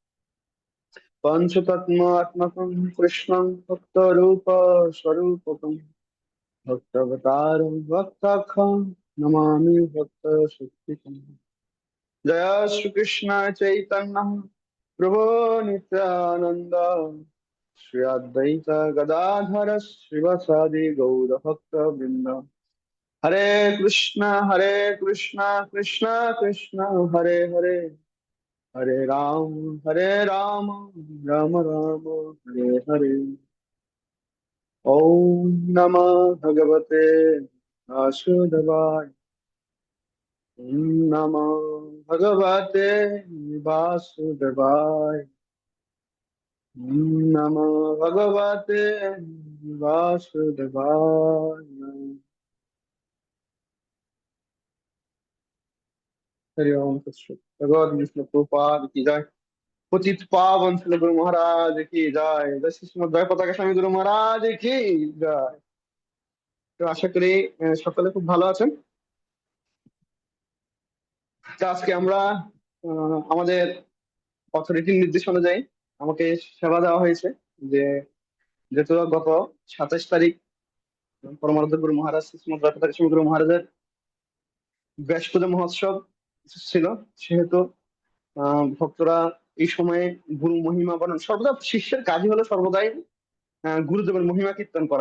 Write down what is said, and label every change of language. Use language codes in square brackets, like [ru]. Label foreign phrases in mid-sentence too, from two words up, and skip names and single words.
[sa] पंचतत्मात्मकं कृष्णं भक्तरूप स्वरूपकं भक्तवतारं भक्ताख्यं नमामि भक्तशक्तिकम् जय श्री कृष्ण चैतन्य प्रभु नित्यानंद श्री अद्वैत गदाधर श्रीवासादि गौर भक्त वृंद हरे कृष्ण कृष्ण कृष्ण हरे हरे हरे राम राम राम हरे हरे ओम नमः भगवते वासुदेवाय ओम नमः भगवते वासुदेवाय ओम नमः भगवते वासुदेवाय [bn] হরি ওম তৎসৎ ভগবদ বিষ্ণু প্রভুপাদ কি জয় পতিত পাবন শ্রী গুরু মহারাজ কি জয় জয় শ্রী শ্রীমদ্ পতাকা স্বামী গুরু মহারাজ কি জয়। তো আশা করি সকলে খুব ভালো আছেন। তো আজকে আমরা আমাদের অথরিটির নির্দেশ অনুযায়ী আমাকে সেবা দেওয়া হয়েছে যে যেহেতু গত 27 তারিখ পরমারাধ্য গুরু মহারাজ শ্রী শ্রীমদ্ পতাকা স্বামী গুরু মহারাজের ব্যাস পূজা মহোৎসব ছিল, সেহেতু ভক্তরা এই সময়ে গুরু মহিমা বরণ সর্বদা শিষ্যের কাজই হলো সর্বদাই গুরুদেবের মহিমা কীর্তন করা।